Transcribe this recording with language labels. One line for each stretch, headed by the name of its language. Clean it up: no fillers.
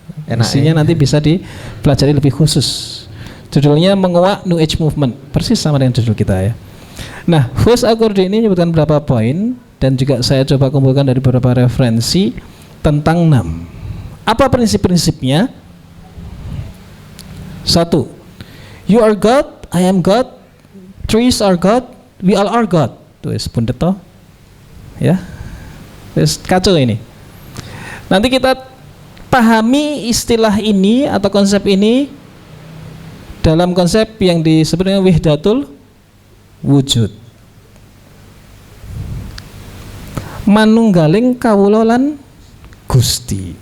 Indonesian: Isinya nanti bisa dipelajari lebih khusus. Judulnya Menguak New Age Movement, persis sama dengan judul kita ya. Nah, Fauzi Akurdi ini menyebutkan beberapa poin dan juga saya coba kumpulkan dari beberapa referensi tentang NAM. Apa prinsip-prinsipnya? 1.
English: You are God, I am God, trees are God, we all are God.
Indonesian: Tuh, pundet toh. Ya. Terus kacau ini. Nanti kita pahami istilah ini atau konsep ini dalam konsep yang disebut dengan wihdatul wujud.
Javanese: Manunggaling kawula lan Gusti.